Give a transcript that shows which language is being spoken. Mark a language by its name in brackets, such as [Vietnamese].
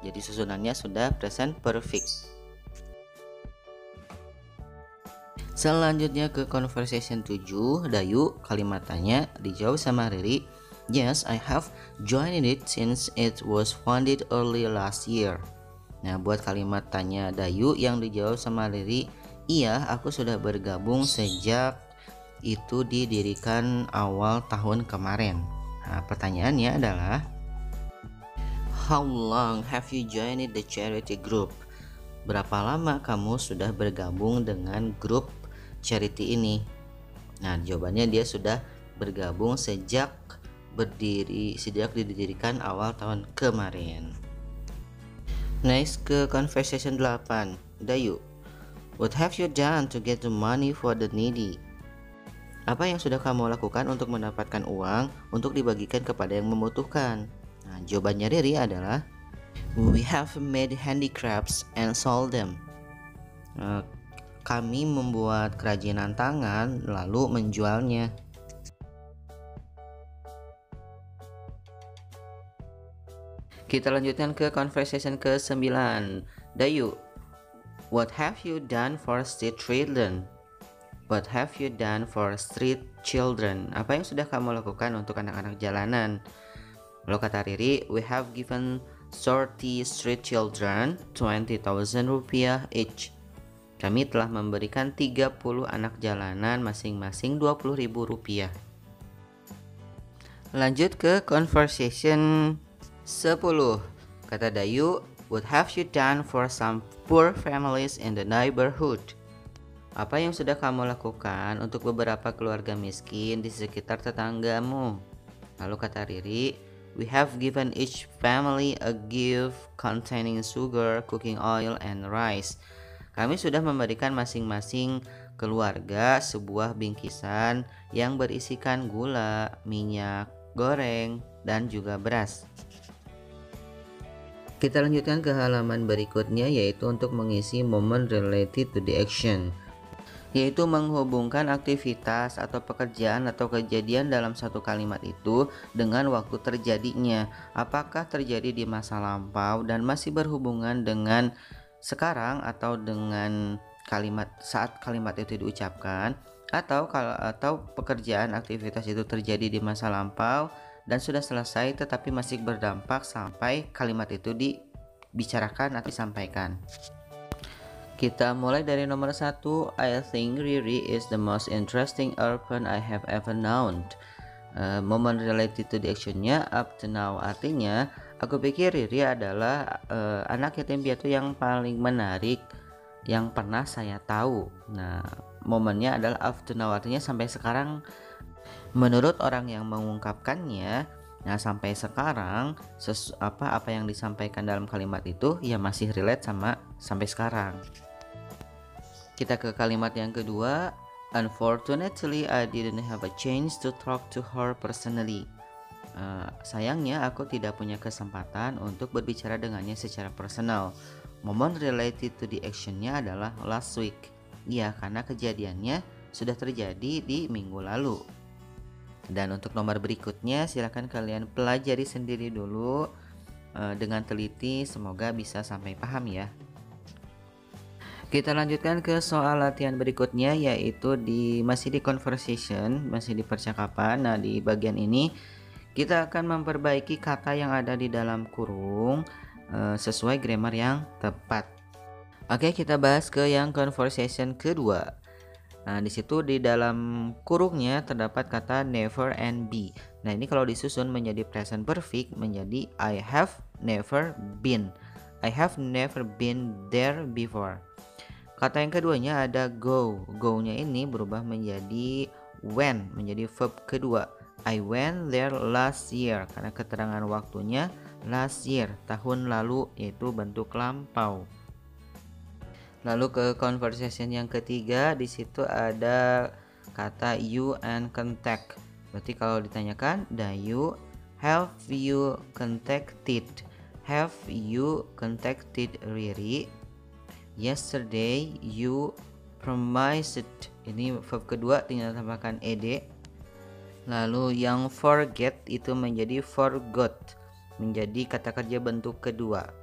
[Indonesian] Jadi susunannya sudah present perfect. Selanjutnya ke conversation 7. Dayu, kalimat tanya dijawab sama Riri. [English] Yes, I have joined it since it was founded early last year. [Indonesian] Nah, buat kalimat tanya Dayu yang dijawab sama Riri, iya, aku sudah bergabung sejak itu didirikan awal tahun kemarin. Nah, pertanyaannya adalah, [English] how long have you joined the charity group? [Indonesian] Berapa lama kamu sudah bergabung dengan grup charity ini? Nah, jawabannya dia sudah bergabung sejak didirikan awal tahun kemarin. [English] Next [Indonesian] ke conversation 8. [English] Dayu, what have you done to get the money for the needy? [Indonesian] Apa yang sudah kamu lakukan untuk mendapatkan uang untuk dibagikan kepada yang membutuhkan? Nah, jawabannya Riri adalah, [English] we have made handicrafts and sold them. [Indonesian] Kami membuat kerajinan tangan lalu menjualnya. Kita lanjutkan ke conversation ke-9. [English] Dayu, what have you done for street children? What have you done for street children? [Indonesian] Apa yang sudah kamu lakukan untuk anak-anak jalanan? Lalu kata Riri, [English] we have given 30 street children 20,000 rupiah each. [Indonesian] Kami telah memberikan 30 anak jalanan masing-masing 20.000 rupiah. Lanjut ke conversation 10. Kata Dayu, [English] what have you done for some poor families in the neighborhood? [Indonesian] Apa yang sudah kamu lakukan untuk beberapa keluarga miskin di sekitar tetanggamu? Lalu kata Riri, [English] we have given each family a gift containing sugar, cooking oil, and rice. [Indonesian] Kami sudah memberikan masing-masing keluarga sebuah bingkisan yang berisikan gula, minyak goreng, dan juga beras. Kita lanjutkan ke halaman berikutnya, yaitu untuk mengisi [English] moment related to the action, [Indonesian] yaitu menghubungkan aktivitas atau pekerjaan atau kejadian dalam satu kalimat itu dengan waktu terjadinya. Apakah terjadi di masa lampau dan masih berhubungan dengan sekarang, atau dengan saat kalimat itu diucapkan, atau pekerjaan aktivitas itu terjadi di masa lampau dan sudah selesai tetapi masih berdampak sampai kalimat itu dibicarakan atau disampaikan. Kita mulai dari nomor 1. [English] I think Riri is the most interesting orphan I have ever known. [Indonesian] Moment related to the action-nya [English] up to now, [Indonesian] artinya aku pikir Riri adalah anak yatim piatu yang paling menarik yang pernah saya tahu. Nah, momennya adalah [English] up to now, [Indonesian] artinya sampai sekarang. Menurut orang yang mengungkapkannya, nah sampai sekarang apa yang disampaikan dalam kalimat itu ya masih relate sama sampai sekarang. Kita ke kalimat yang kedua. [English] Unfortunately, I didn't have a chance to talk to her personally. [Indonesian] Sayangnya aku tidak punya kesempatan untuk berbicara dengannya secara personal. Moment related to the action-nya adalah [English] last week. [Indonesian] Iya, karena kejadiannya sudah terjadi di minggu lalu. Dan untuk nomor berikutnya silahkan kalian pelajari sendiri dulu dengan teliti, semoga bisa sampai paham ya. Kita lanjutkan ke soal latihan berikutnya, yaitu masih di conversation, masih di percakapan. Nah, di bagian ini kita akan memperbaiki kata yang ada di dalam kurung sesuai grammar yang tepat. Oke, kita bahas ke yang conversation kedua. Nah, di situ di dalam kurungnya terdapat kata never and be. Nah, ini kalau disusun menjadi present perfect menjadi [English] I have never been. I have never been there before. [Indonesian] Kata yang keduanya ada go. Go-nya ini berubah menjadi went, menjadi verb kedua. [English] I went there last year, [Indonesian] karena keterangan waktunya [English] last year, [Indonesian] tahun lalu, yaitu bentuk lampau. Lalu ke conversation yang ketiga, di situ ada kata you and contact. Berarti kalau ditanyakan, [English] have you contacted? Have you contacted Riri? Yesterday you promised. [Indonesian] Ini verb kedua, tinggal tambahkan ed. Lalu yang forget itu menjadi forgot, menjadi kata kerja bentuk kedua.